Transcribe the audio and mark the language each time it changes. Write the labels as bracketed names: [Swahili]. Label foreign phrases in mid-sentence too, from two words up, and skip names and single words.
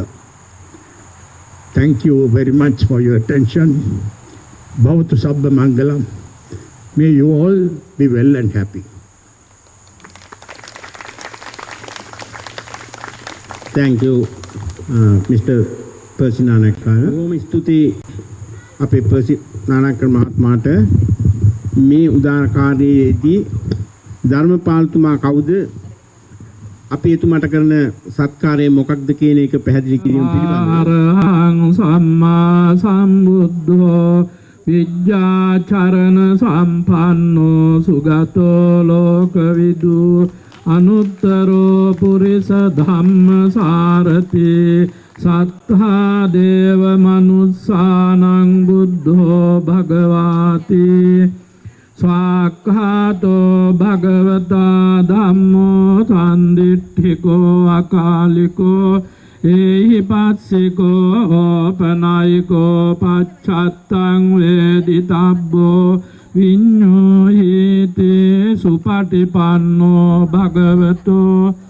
[English] Thank you very much for your attention. [Pali] Bhavatu Sabba Mangalam. [English] May you all be well and happy. Thank you, Mr. Percy Nanakara. [Sinhala] බොහොම ස්තුතියි අපේ Percy Nanakara මහත්මයාට මේ උදාරකාරයේදී ධර්මපාලතුමා කවුද අපි එතුමාට කරන සත්කාරය මොකක්ද කියන එක පැහැදිලි කිරීම පිළිබඳව [Pali] අරහං සම්මා සම්බුද්ධෝ විද්‍යාචරණ සම්පන්නෝ සුගතෝ ලෝකවිදු අනුත්තරෝ පුරිස ධම්ම සාරති සත්තා දේව මනුස්සානං බුද්ධෝ භගවාති ස්වාක්ඛාතෝ භගවතා ධම්මෝ සම්දිට්ඨිකෝ අකාලිකෝ ඒහි පස්සිකෝ ඕපනායිකෝ පච්චත්තං වේදිතබ්බෝ විඤ්ඤෝහිති සුපටිපන්නෝ භගවතෝ